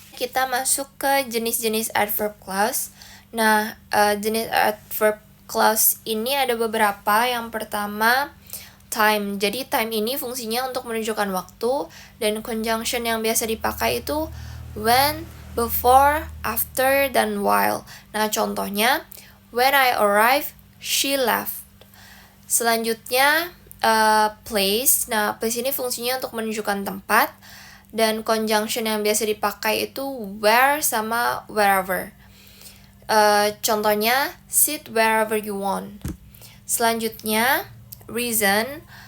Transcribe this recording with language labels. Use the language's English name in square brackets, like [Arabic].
[Indonesian] Kita masuk ke jenis-jenis adverb clause. Nah, jenis adverb clause ini ada beberapa. Yang pertama, time. Jadi time ini fungsinya untuk menunjukkan waktu, dan conjunction yang biasa dipakai itu when, before, after, dan while. Nah, contohnya, [English] when I arrived, she left. [Indonesian] Selanjutnya, place. Nah, place ini fungsinya untuk menunjukkan tempat, dan conjunction yang biasa dipakai itu where sama wherever. Contohnya, [English] sit wherever you want. [Indonesian] Selanjutnya, [English] reason.